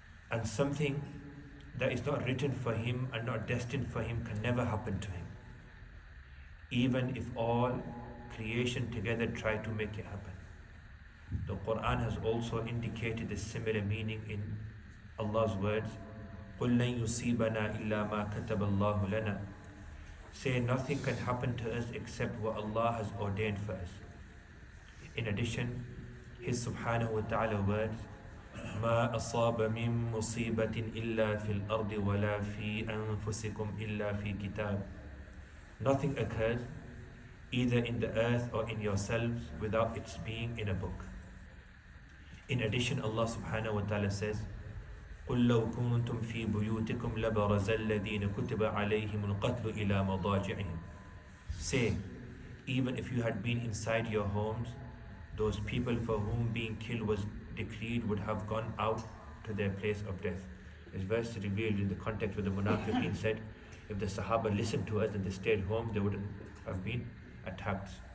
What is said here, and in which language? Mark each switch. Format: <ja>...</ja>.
<en>And something that is not written for him and not destined for him can never happen to him, even if all creation together try to make it happen. The Quran has also indicated a similar meaning in Allah's words,</en> <ar>قُلْ لَن يُصِيبَنَا إِلَّا مَا كَتَبَ اللَّهُ لَنَا.</ar> <en>Say nothing can happen to us except what Allah has ordained for us. In addition, His subhanahu wa ta'ala words,</en> <ar>مَا أَصَابَ مِن مُصِيبَةٍ إِلَّا فِي الْأَرْضِ وَلَا فِي أَنفُسِكُمْ إِلَّا فِي كِتَابٍ.</ar> <en>Nothing occurs either in the earth or in yourselves without its being in a book. In addition, Allah subhanahu wa ta'ala says,</en> <ar>قُلْ لَوْ كُنْتُمْ فِي بُيُوتِكُمْ لَبَرَزَ الَّذِينَ كُتِبَ عَلَيْهِمُ الْقَتْلُ إِلَى مَضَاجِعِهِمْ.</ar> <en>Say, even if you had been inside your homes, those people for whom being killed was decreed would have gone out to their place of death. This verse is revealed in the context where the Munafiqeen said, if the Sahaba listened to us and they stayed home, they wouldn't have been attacked.</en>